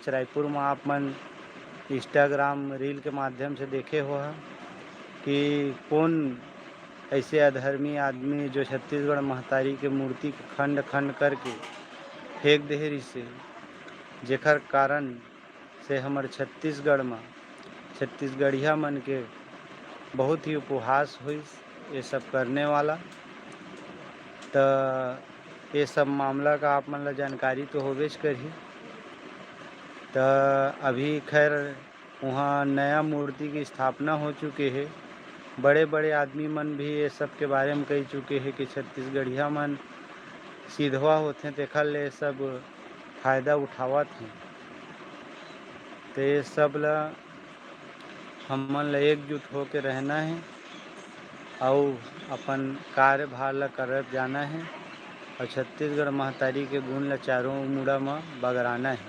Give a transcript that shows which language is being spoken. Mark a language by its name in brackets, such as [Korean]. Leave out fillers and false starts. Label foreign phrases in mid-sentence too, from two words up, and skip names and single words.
[Chhattisgarhi] रायपुर में आप मन इंस्टाग्राम रील के माध्यम से देखे हो कि कौन ऐसे अधर्मी आदमी जो छत्तीसगढ़ महतारी के मूर्ति को खंड खंड करके फेंक देहरी से, जेकर कारण से हमारे छत्तीसगढ़ में छत्तीसगढ़िया मन के बहुत ही उपहास हुई ये सब करने वाला। तो ये सब मामला का आप मन ला जानकारी तो होवेच करही। तो अभी खैर वहाँ नया मूर्ति की स्थापना हो चुके है। बड़े बड़े आदमी मन भी ये सब के बारे में कह चुके हैं कि छत्तीसगढ़िया मन सीधवा होते तेखर ले सब फायदा उठावत हैं। तो ये सब ला हमन ला एकजुट होकर रहना है और अपन कार्यभार ला करत जाना है और छत्तीसगढ़ महतारी के गुण ला चारों मुड़ा में बगराना है।